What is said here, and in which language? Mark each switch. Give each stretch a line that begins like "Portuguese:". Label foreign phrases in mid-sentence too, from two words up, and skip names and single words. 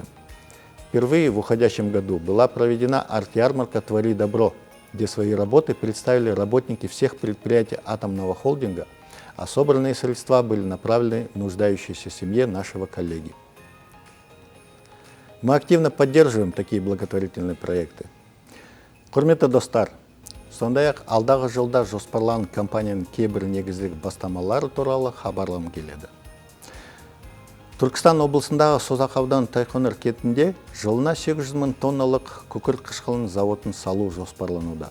Russian: Впервые в уходящем году была проведена арт-ярмарка «Твори добро», где свои работы представили работники всех предприятий атомного холдинга, а собранные средства были направлены в нуждающейся семье нашего коллеги. Мы активно поддерживаем такие благотворительные проекты.
Kazakh: Құрметті достар, сондай-ақ алдағы жылда жоспарланған компанияның кейбір негіздік бастамалары туралы хабарлағым келеді. Түркістан облысындағы Созақ ауданы Тайқоңыр кентінде жылына 800 мың тонналық күкірт қышқылының зауытын салу жоспарлануда.